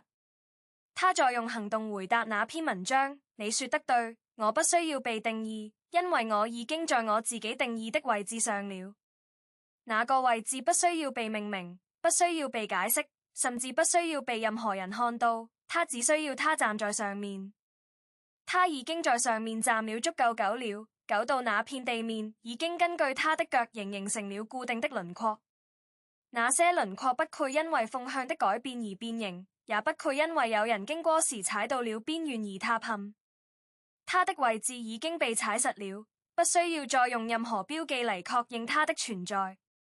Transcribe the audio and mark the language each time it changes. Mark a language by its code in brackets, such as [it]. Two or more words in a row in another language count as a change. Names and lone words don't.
[zh] 他在用行動回答那篇文章，你說得對，我不需要被定義，因為我已經在我自己定義的位置上了。那個位置不需要被命名，不需要被解釋， 甚至不需要被任何人看到，他只需要他站在上面。他已經在上面站了足夠久了，久到那片地面已經根據他的腳型形成了固定的輪廓。那些輪廓不會因為風向的改變而變形，也不會因為有人經過時踩到了邊緣而塌陷。它的位置已經被踩實了，不需要再用任何標記嚟確認它的存在。